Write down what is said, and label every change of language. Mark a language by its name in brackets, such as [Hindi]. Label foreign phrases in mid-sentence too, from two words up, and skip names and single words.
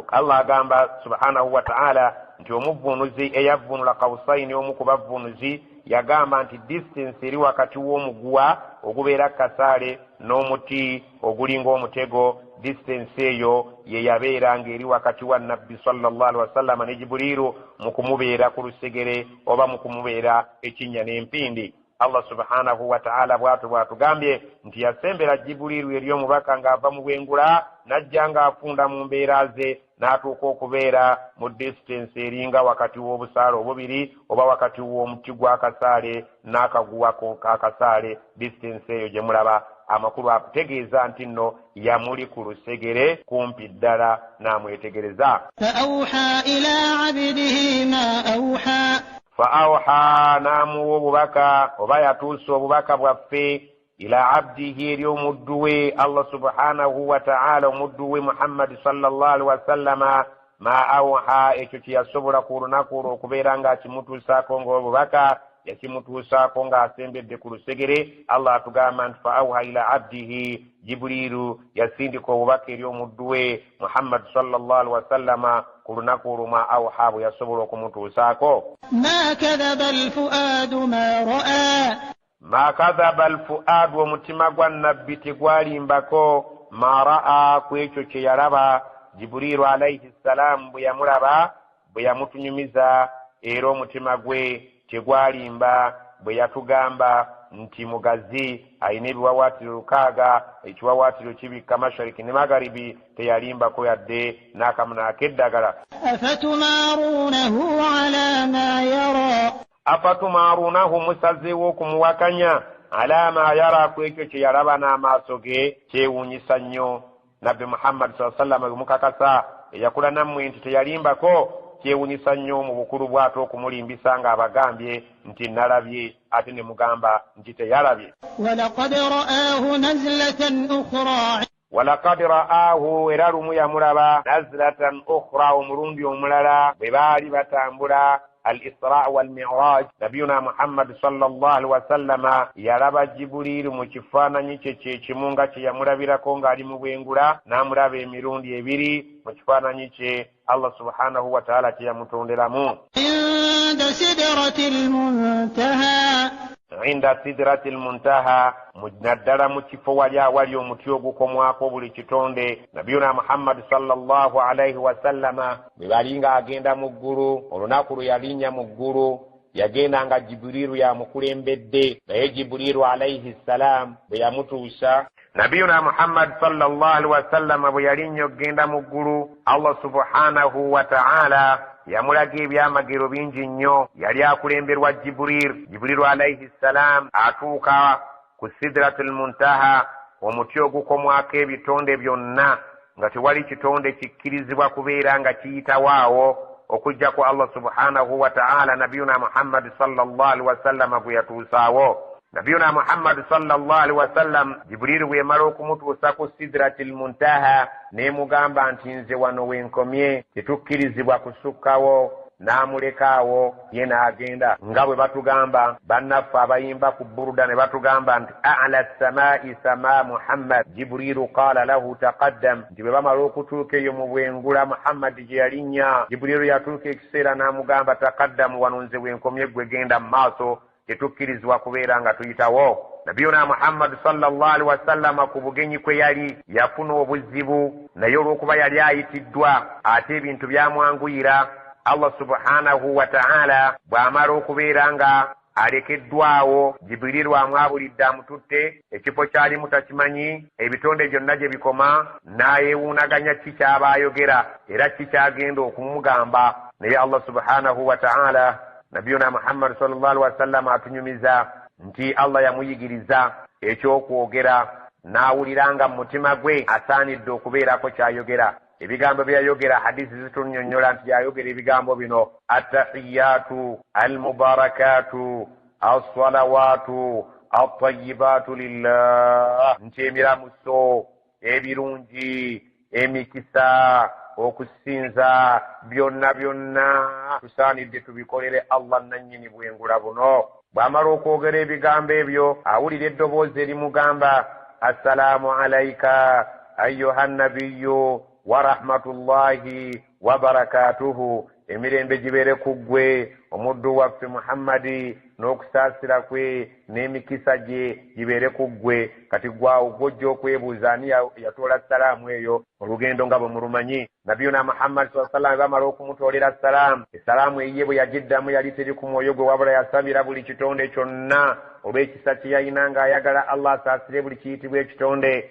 [Ganda] Allah agamba [Arabic] سبحانه وتعالى [Ganda] nti omuvvuunuzi eyavvuunula kawusaini omu ku bavvuunuzi yagamba nti distance eri wakati w'omuguwa ogubeera kasaale n'omuti ogulinga omutego, distance eyo ye yabeera ng'eri wakati wa nabbi [Arabic] صلى الله عليه وسلم [Ganda] ne Jibuliru mu kumubeera ku lusegere oba mu kumubeera ekinnya n'empindi. Allah [Arabic] سبحانه وتعالى [Ganda] bw'atugambye nti yasembera Jibuliru eri omubaka ng'ava mu bwengula n'ajja ng'afunda mu mbeera ze n'atuuka okubeera mu distance eringa wakati w'obusaale obubiri oba wakati w'omuti gw'akasaale n'akaguwa k'akasaale. Distance eyo gye mulaba amakulu akutegeeza nti nno yamuli ku lusegere kumpi ddala n'amwetegereza. [Arabic] فأوحى إلى عبده ما أوحى [Ganda] فأوحى نامو obubaka oba yatuusa obubaka bwaffe [Arabic] إلى عبده [Ganda] eri omuddu we Allah [Arabic] سبحانه وتعالى, [Ganda] omuddu we Muhammad [Arabic] صلى الله عليه وسلم ما أوحى, [Ganda] ekyo kye yasobola ku lunaku olwo okubeera ng'akimutuusaako ng'obubaka yakimutuusaako ng'asembedde ku lusegere. Allah atugamba nti [Arabic] فأوحى إلى عبده, [Ganda] Jibuliru yasindika obubaka eri omuddu we Muhammad [Arabic] صلى الله عليه وسلم [Ganda] ku lunaku olwo [Arabic] ما أوحى [Ganda] bwe yasobola okumutuusaako. [Arabic] ما كذب الفؤاد ما رأى ما كذب الفؤاد, [Ganda] omutima gwa nabbi tegwalimbako [Arabic] ما رأى, [Ganda] ku ekyo kye yalaba. Jibuliru [Arabic] عليه السلام [Ganda] bwe yamulaba bwe yamutunyumiza era omutima gwe tegwalimba. Bwe yatugamba nti mugazi ayina ebiwawaatiro 6, ekiwawaatiro kibikka mashariki ne magharibi, teyalimbako yadde n'akamu ak'eddagala. [Arabic] أفتمارونه على ما يرى [Ganda] Afatumarunahu, musazeewo okumuwakanya [Arabic] على ما يرى, [Ganda] ku ekyo kye yalaba n'amaaso ge kyewuunyisa nnyo. Nabbi Muhammad [Arabic] صلى الله عليه وسلم [Ganda] mukakasa eyakula nammwe nti teyalimbako, kyewuunyisa nnyo mu bukulu bw'ate okumulimbisa ng'abagambye nti nalabye ate ne mugamba nti teyalabye. [Arabic] ولقد رآه نزلة أخرى ولقد رآه, [Ganda] era lumu yamulaba [Arabic] نزلة أخرى, [Ganda] omulundi omulala bwe baali batambula [Arabic] الإسراء والمعراج. [Ganda] Nabiyuna Muhammad [Arabic] صلى الله عليه وسلم [Ganda] yalaba Jibuliru mu kifaananyi kye kyekimu nga kye yamulabirako ng'ali mu bwengula, n'amulaba emirundi ebiri mu kifaananyi kye Allah [Arabic] سبحانه وتعالى [Ganda] kye yamutonderamu. [Arabic] عند سدرة المنتهى عند سدرة المنتهى, [Ganda] naddala mu kifo wali awali omuti ogukomwako buli kitonde. Nabiyuna Muhammad [Arabic] صلى الله عليه وسلم [Ganda] bwe bali ng'agenda mu ggulu, olunaku lwe yalinnya mu ggulu yagenda nga Jibuliru yamukulembedde, naye Jibuliru [Arabic] عليه السلام [Ganda] bwe yamutuusa. Nabiyuna Muhammad [Arabic] صلى الله عليه وسلم [Ganda] bwe yalinnya okgenda mu ggulu, Allah [Arabic] سبحانه وتعالى [Ganda] yamulaga ebyamagero bingi nnyo. Yali akulemberwa Jibuliru [Arabic] عليه السلام [Ganda] atuuka ku [Arabic] سدرة المنتهى, [Ganda] omuti ogukomwako ebitonde byonna nga tewali kitonde kikkirizibwa kubeera nga kiyitawaawo okujjako Allah [Arabic] سبحانه وتعالى [Ganda] nabiyuna Muhammad [Arabic] صلى الله عليه وسلم [Ganda] gwe yatuusaawo. Nabiyuna Muhammad [Arabic] صلى الله عليه وسلم [Ganda] Jibuliru bwe yamala okumutuusa ku [Arabic] سدرة المنتهى [Ganda] ne mugamba nti nze wano wenkomye, tetukkirizibwa kusukkawo, n'amulekaawo ye n'agenda. Nga bwe batugamba bannaffe abayimba ku Buruda ne batugamba nti [Arabic] على السماء سما محمد, [Ganda] Jibuliru [Arabic] قال له تقدم, [Ganda] nti bwe bamala okutuuka eyo mu bwengula Muhammad gye yalinnya, Jibuliru yatuuka ekiseera n'amugamba taqaddamu, wano nze wenkomye, gwe genda mu maaso, tetukkirizibwa kubeera nga tuyitawo. Nabiyuna Muhammad [Arabic] صلى الله عليه وسلم [Ganda] ku bugenyi kwe yali yafuna obuzibu, naye olw'okuba yali ayitiddwa ate ebintu byamwanguyira. Allah [Arabic] سبحانه وتعالى [Ganda] bw'amala okubeera nga alekeddwawo, Jibuliru amwabulidde amututte, ekifo kyalimu takimanyi, ebitonde byonna gye bikoma, n'ayeewuunaganya ki ky'aba ayogera era ki kyagenda okumugamba. Naye Allah [Arabic] سبحانه وتعالى [Ganda] Nabiyuna Muhammad [Arabic] صلى الله عليه وسلم [Ganda] atunyumiza nti Allah yamuyigiriza ekyokwogera, n'awuliranga mu mutima gwe asaanidde okubeerako kyayogera. Ebigambo byayogera hadisi zitunnyonnyola nti yayogera ebigambo bino: [Arabic] التحيات المباركات الصلوات الطيبات لله, [Ganda] nti emiramuso ebirungi, emikisa, okusinza byonna byonna tusaanidde tubikolere Allah nannyini bwengula buno. Bw'amala okwogera ebigambo ebyo awulira eddoboozi erimugamba [Arabic] السلام عليك أيها النبي ورحمة الله وبركاته, [Ganda] emirembe gibeere ku ggwe omuddu waffe Muhammadi n'okusaasira kwe n'emikisa gye gibeere ku ggwe. Kati gwawo gw'ojja okwebuuza ani yatoola salaamu eyo olugendo nga bwe mulumanyi. Nabiyuna Muhammad [Arabic] صلى الله عليه وسلم [Ganda] bamala okumutoolera salaamu, esalaamu eyiye bwe yagiddamu yali teri ku mwoyo gwe wabula yasabira buli kitonde kyonna olw'ekisa kye yalina ng'ayagala Allah asaasire buli kiyitibwa ekitonde.